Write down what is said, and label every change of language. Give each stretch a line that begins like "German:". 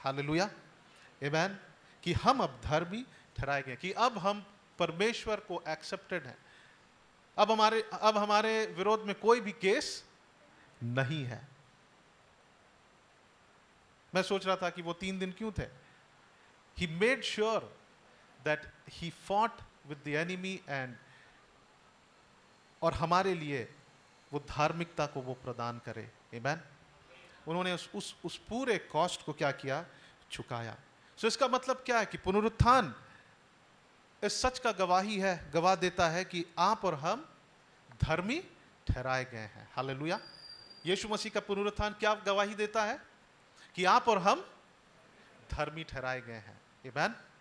Hindi: Hallelujah, आमेन। कि हम अब धर्मी ठहराए गए, कि अब हम परमेश्वर को एक्सेप्टेड हैं। अब हमारे विरोध में कोई भी केस नहीं है। मैं सोच रहा था कि वो 3 दिन क्यों थे?
English: He made sure that he fought with the enemy and
Hindi: और हमारे लिए वो धार्मिकता को वो प्रदान करे। आमेन। उन्होंने उस पूरे कॉस्ट को क्या किया? चुकाया। सो इसका मतलब क्या है कि पुनरुत्थान इस सच का गवाही है, गवाह देता है कि आप और हम धर्मी ठहराए गए हैं। हालेलुया। यीशु मसीह का पुनरुत्थान क्या गवाही देता है? कि आप और हम धर्मी ठहराए गए हैं। आमेन।